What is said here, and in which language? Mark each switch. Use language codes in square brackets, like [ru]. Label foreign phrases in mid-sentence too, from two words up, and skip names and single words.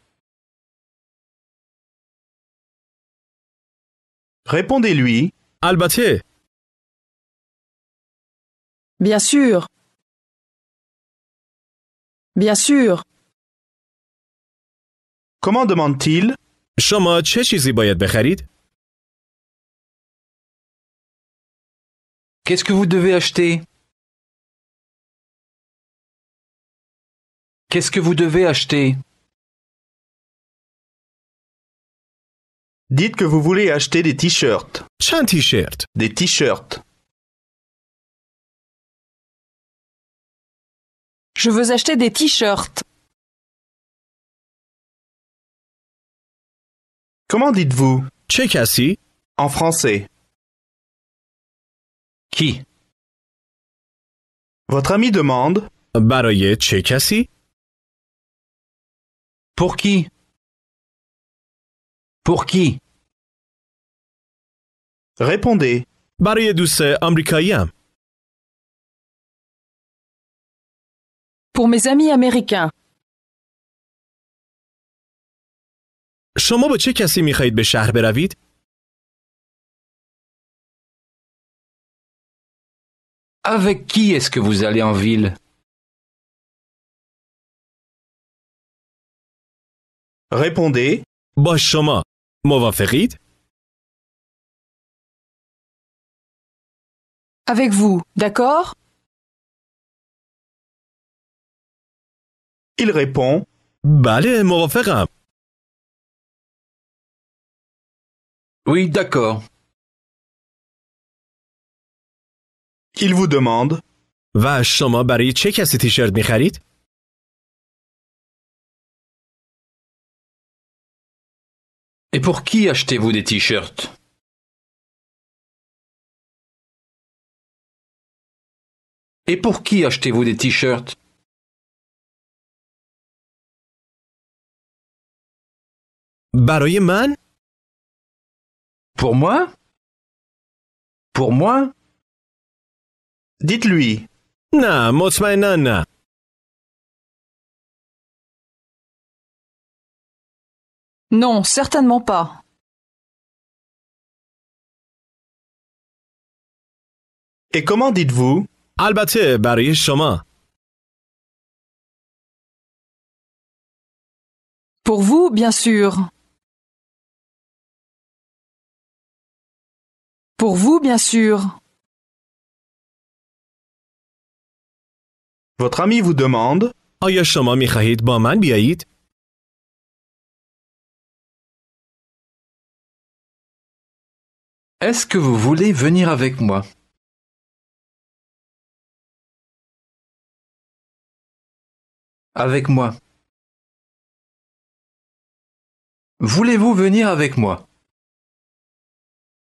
[fr] Répondez-lui. [fa] البته. [fr] Bien sûr. Bien sûr. Comment demande-t-il [fa] شما چه چیزی باید بخرید؟ [fr] Qu'est-ce que vous devez acheter? Qu'est-ce que vous devez acheter? Dites que vous voulez acheter des t-shirts. [fa] چند تیشرت؟ [fr] Des t-shirts. Je veux acheter des t-shirts. Comment dites-vous [fa] چه کسی؟ [fr] en français? Qui? Votre ami demande [fa] برای چه کسی؟ [fr] Pour qui? Pour qui? Répondez. [fa] برای دوست آمریکاییم. [fr] Pour mes amis américains. [fa] شما با چه کسی می خواهید به شهر بروید؟ [fr] Avec qui est-ce que vous allez en ville? Répondez. [fa] با شما. موافقید؟ [fr] Avec vous, d'accord? Il répond. [fa] بله موافقم. [fr] Oui, d'accord. Il vous demande. [fa] و شما برای چه کسی تیشرت می خرید؟ [fr] Et pour qui achetez-vous des t-shirts? Et pour qui achetez-vous des t-shirts? [fa] برای من؟ [fr] Pour moi? Pour moi? Dites-lui. [fa] نه مطمئنا نه. [fr] Non, certainement pas. Et comment dites-vous [fa] البته برای شما. [fr] Pour vous, bien sûr. Pour vous, bien sûr. Votre ami vous demande. [fa] آیا شما می خواهید با من بیایید؟ [fr] Est-ce que vous voulez venir avec moi? Avec moi. Voulez-vous venir avec moi?